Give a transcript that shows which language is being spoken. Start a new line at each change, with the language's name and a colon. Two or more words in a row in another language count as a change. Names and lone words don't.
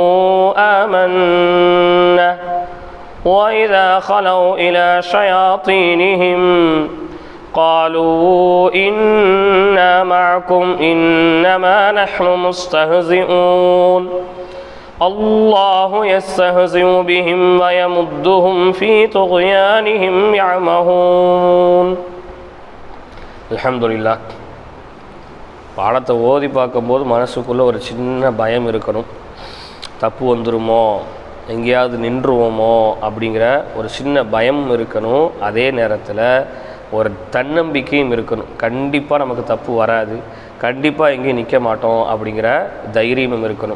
Arabic: آمنا وإذا خلوا إلى شياطينهم قالوا إنا معكم إنما نحن مستهزئون الله يستهزئ بهم ويمدهم في طغيانهم يعمهون. الحمد لله.
Tamil: பாடத்தை ஓதி பார்க்கும்போது மனசுக்குள்ளே ஒரு சின்ன பயம் இருக்கணும். தப்பு வந்துருமோ, எங்கேயாவது நின்றுவோமோ அப்படிங்கிற ஒரு சின்ன பயம் இருக்கணும். அதே நேரத்தில் ஒரு தன்னம்பிக்கையும் இருக்கணும். கண்டிப்பாக நமக்கு தப்பு வராது, கண்டிப்பாக எங்கேயும் நிற்க மாட்டோம் அப்படிங்கிற தைரியமும் இருக்கணும்.